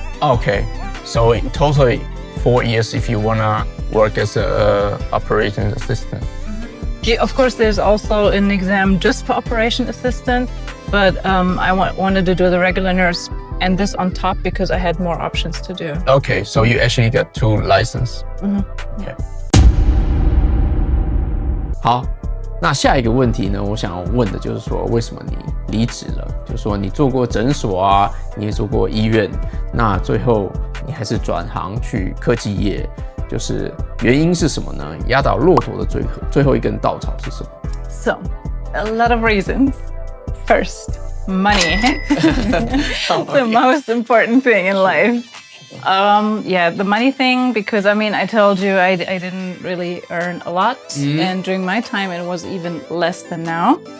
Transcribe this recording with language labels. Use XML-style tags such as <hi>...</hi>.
<en>Okay, so in totally 4 years if you wanna work as a operation assistant. Yeah, of course, there's also an exam just for operation assistant, but I wanted to do the regular nurse and this on top because I had more options to do. Okay, so you actually got 2 licenses. Okay.</en> <zh>好，那下一个问题呢，我想要问的就是说，为什么你离职了？就是说你做过诊所啊，你也做过医院，那最后你还是转行去科技业，就是原因是什么呢？压倒骆驼的最后一根稻草是什么？</zh> <en>So, a lot of reasons. First, money. The most important thing in life. Yeah, the money thing, because I mean, I told you I didn't really earn a lot, and during my time it was even less than now.</en>